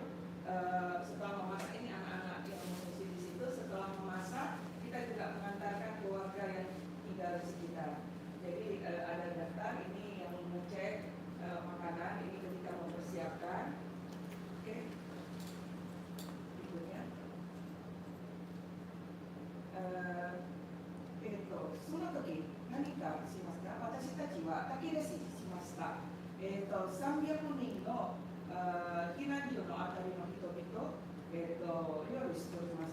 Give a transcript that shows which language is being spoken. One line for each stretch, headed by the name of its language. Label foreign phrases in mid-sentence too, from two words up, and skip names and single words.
Indonesian: Setelah memasak ini anak-anak yang mengungsi di situ. Setelah memasak, kita juga mengantarkan keluarga yang tinggal di sekitar. Jadi ada daftar ini yang mengecek makanan ini ketika mempersiapkan. Oke. Berikutnya.
Japanese: その時何かしますか？私たちは炊き出ししました。300人の避難所のあたりの人々、料理しております。